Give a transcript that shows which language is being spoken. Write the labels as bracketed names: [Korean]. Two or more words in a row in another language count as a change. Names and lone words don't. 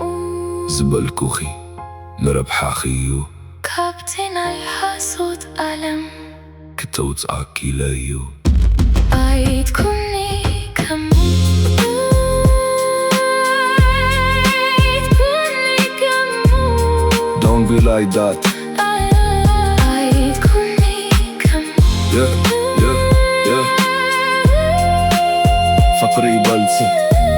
[Tigrinya] ዝበልኩኺ ንረብሓኺ እዩ ካብቲ ናይ ሓሶት ዓለም ክተውፅኣኪ ኢለ እዩ ኣይትኩኒ ከምኡ ኣይትኩኒ ከምኡ [English] Don't be like that [Tigrinya] ኣይትኩኒ ከምኡ [English] Yeah, yeah, yeah [Tigrinya] ፍቅሪ ይበልጽ